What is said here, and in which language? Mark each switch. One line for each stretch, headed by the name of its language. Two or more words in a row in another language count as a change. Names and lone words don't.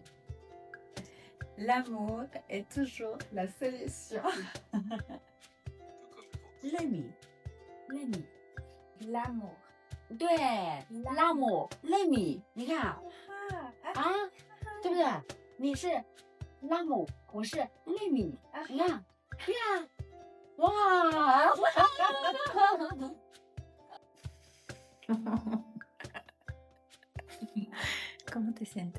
French: L'amour est toujours la solution. Lemi. L'amour.
Chinese: 对，拉姆雷米，你看啊，对不对？你是拉姆，我是雷米，你看，对呀，哇
Spanish: ¿Cómo te sientes?